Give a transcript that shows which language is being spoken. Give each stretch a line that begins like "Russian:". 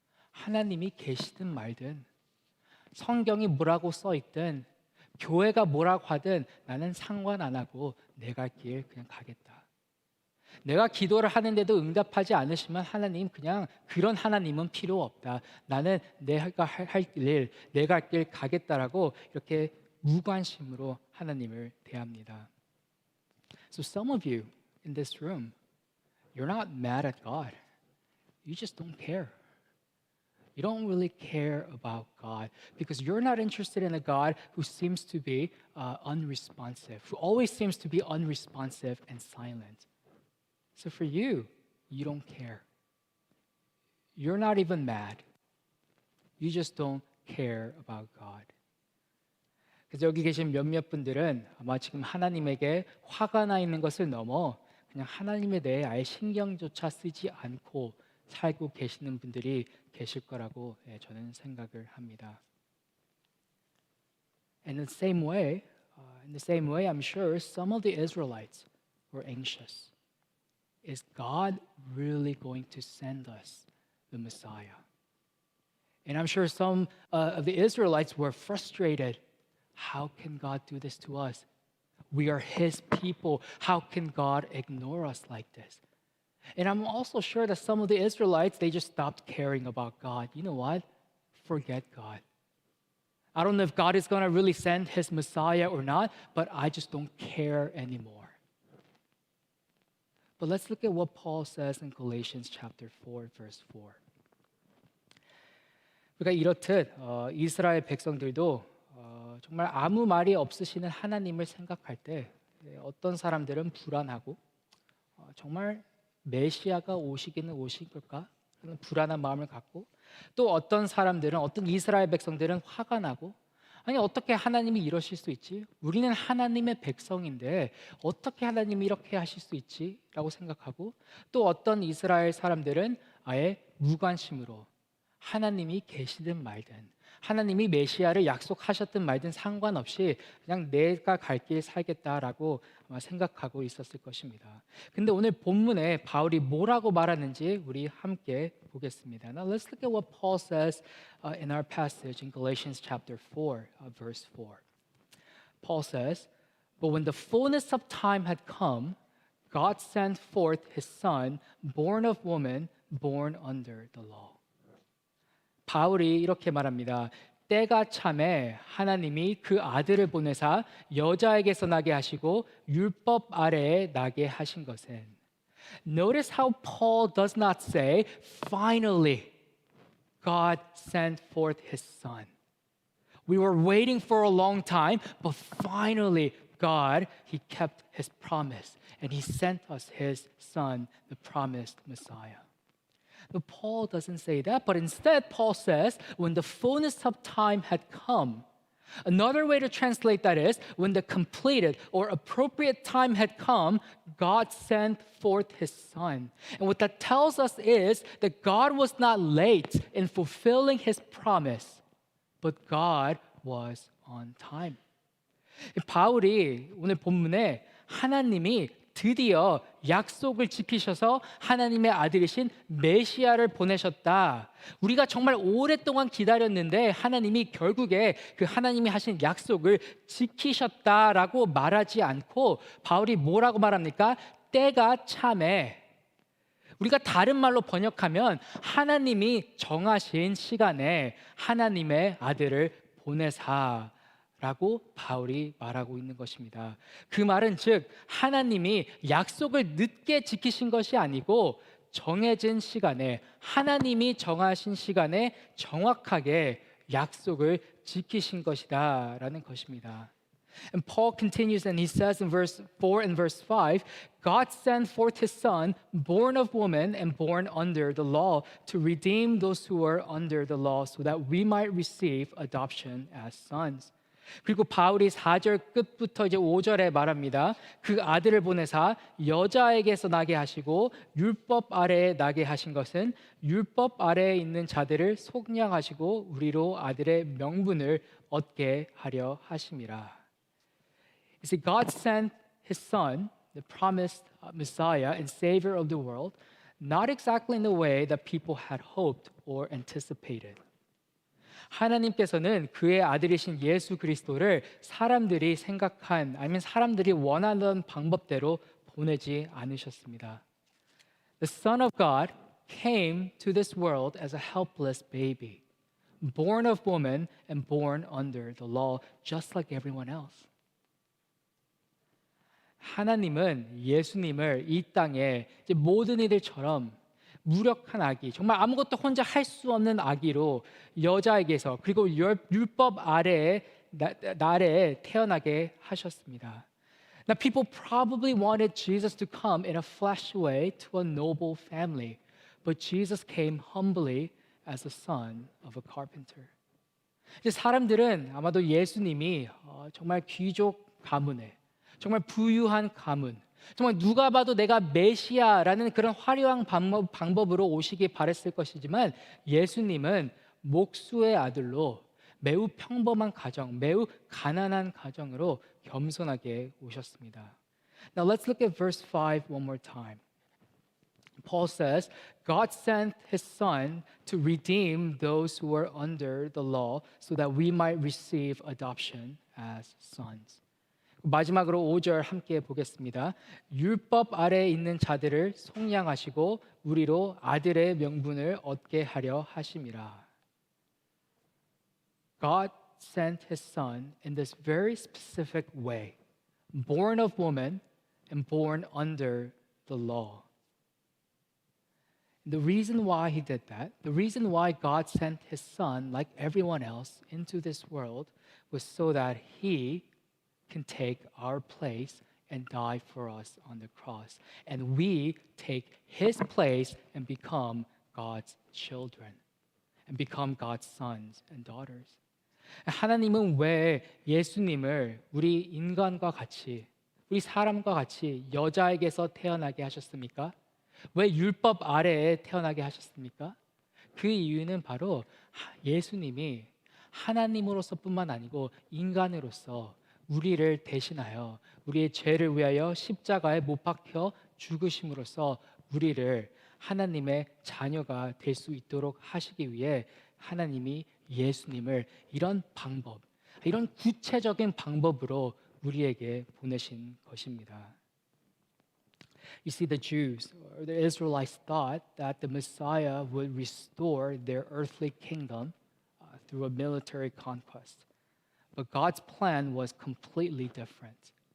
Korean: 하나님이 계시든 말든, 성경이 뭐라고 써 있든, 교회가 뭐라고 하든 나는 상관 안 하고 내 갈 길 그냥 가겠다. 내가 기도를 하는데도 응답하지 않으시면 하나님, 그냥 그런 하나님은 필요 없다. 나는 내가 할 일, 내 갈 길 가겠다라고 이렇게 무관심으로 하나님을 대합니다.
English: So some of you in this room, you're not mad at God. You just don't care. You don't really care about God because you're not interested in a God who seems to be unresponsive, who always seems to be unresponsive and silent. So for you, you don't care. You're not even mad. You just don't care about God.
Korean: 그래서 여기 계신 몇몇 분들은 아마 지금 하나님에게 화가 나 있는 것을 넘어 그냥 하나님에 대해 아예 신경조차 쓰지 않고 살고 계시는 분들이 계실 거라고 저는 생각을 합니다.
English: And in the same way, I'm sure some of the Israelites were anxious. Is God really going to send us the Messiah? And I'm sure some of the Israelites were frustrated. How can God do this to us? We are His people. How can God ignore us like this? And I'm also sure that some of the Israelites, they just stopped caring about God. You know what? Forget God. I don't know if God is going to really send His Messiah or not, but I just don't care anymore. But let's look at what Paul says in Galatians chapter 4, verse 4.
Korean: 그러니까 이렇듯 이스라엘 백성들도 정말 아무 말이 없으시는 하나님을 생각할 때 어떤 사람들은 불안하고 정말 메시아가 오시기는 오실 걸까? 그런 불안한 마음을 갖고 또 어떤 사람들은 어떤 이스라엘 백성들은 화가 나고 아니 어떻게 하나님이 이러실 수 있지? 우리는 하나님의 백성인데 어떻게 하나님이 이렇게 하실 수 있지? 라고 생각하고 또 어떤 이스라엘 사람들은 아예 무관심으로 하나님이 계시든 말든 하나님이 메시아를 약속하셨든 말든 상관없이 그냥 내가 갈 길 살겠다라고 아마 생각하고 있었을 것입니다. 근데 오늘 본문에 바울이 뭐라고 말하는지 우리 함께 보겠습니다.
English: Now let's look at what Paul says in our passage in Galatians chapter 4, verse 4. Paul says, "But when the fullness of time had come, God sent forth His Son, born of woman, born under the law."
Korean: 바울이 이렇게 말합니다. 때가 참에 하나님이 그 아들을 보내사 여자에게서 나게 하시고 율법 아래에 나게 하신 것은.
English: Notice how Paul does not say, finally, God sent forth His Son. We were waiting for a long time, but finally, God, He kept His promise, and He sent us His Son, the promised Messiah. But Paul doesn't say that, but instead Paul says, when the fullness of time had come. Another way to translate that is, when the completed or appropriate time had come, God sent forth His Son. And what that tells us is that God was not late in fulfilling His promise, but God was on time.
Korean: 바울이 오늘 본문에 하나님이 드디어 약속을 지키셔서 하나님의 아들이신 메시아를 보내셨다. 우리가 정말 오랫동안 기다렸는데 하나님이 결국에 그 하나님이 하신 약속을 지키셨다라고 말하지 않고 바울이 뭐라고 말합니까? 때가 참에. 우리가 다른 말로 번역하면 하나님이 정하신 시간에 하나님의 아들을 보내사 라고 바울이 말하고 있는 것입니다. 그 말은 즉 하나님이 약속을 늦게 지키신 것이 아니고 정해진 시간에 하나님이 정하신 시간에 정확하게 약속을 지키신 것이다 라는 것입니다.
English: And Paul continues and he says in verse 4 and verse 5, God sent forth His Son, born of woman and born under the law, to redeem those who were under the law so that we might receive adoption as sons.
Korean: 그리고 바울이 4절 끝부터 이제 5절에 말합니다. 그 아들을 보내사 여자에게서 나게 하시고 율법 아래에 나게 하신 것은 율법 아래에 있는 자들을 속량하시고 우리로 아들의 명분을 얻게 하려 하심이라.
English: You see, God sent His Son, the promised Messiah and Savior of the world, not exactly in the way that people had hoped or anticipated.
Korean: 하나님께서는 그의 아들이신 예수 그리스도를 사람들이 생각한 아니면 사람들이 원하는 방법대로 보내지 않으셨습니다.
English: The Son of God came to this world as a helpless baby, born of woman and born under the law, just like everyone else.
Korean: 하나님은 예수님을 이 땅에 모든 이들처럼 무력한 아기, 정말 아무것도 혼자 할 수 없는 아기로 여자에게서 그리고 율법 아래에 나라에 태어나게 하셨습니다.
English: Now people probably wanted Jesus to come in a flesh way to a noble family, but Jesus came humbly as the son of a carpenter.
Korean: 이제 사람들은 아마도 예수님이 정말 귀족 가문에 정말 부유한 가문, 정말 누가 봐도 내가 메시아라는 그런 화려한 방법으로 오시기 바랬을 것이지만 예수님은 목수의 아들로 매우 평범한 가정, 매우 가난한 가정으로 겸손하게 오셨습니다.
English: Now let's look at verse 5 one more time. Paul says, God sent his son to redeem those who were under the law so that we might receive adoption as sons.
Korean: 마지막으로 5절 함께 보겠습니다. 율법 아래에 있는 자들을 속량하시고 우리로 아들의 명분을 얻게 하려 하심이라.
English: God sent his son in this very specific way, born of woman and born under the law. The reason why he did that, the reason why God sent his son, like everyone else, into this world was so that he can take our place and die for us on the cross. And we take his place and become God's children and become God's sons and daughters.
Korean: 하나님은 왜 예수님을 우리 인간과 같이, 우리 사람과 같이 여자에게서 태어나게 하셨습니까? 왜 율법 아래에 태어나게 하셨습니까? 그 이유는 바로 예수님이 하나님으로서뿐만 아니고 인간으로서 우리를 대신하여 우리의 죄를 위하여 십자가에 못 박혀 죽으심으로써 우리를 하나님의 자녀가 될 수 있도록 하시기 위해 하나님이 예수님을 이런 방법, 이런 구체적인 방법으로 우리에게 보내신 것입니다.
English: You see, the Jews or the Israelites thought that the Messiah would restore their earthly kingdom through a military conquest. But God's plan was completely different.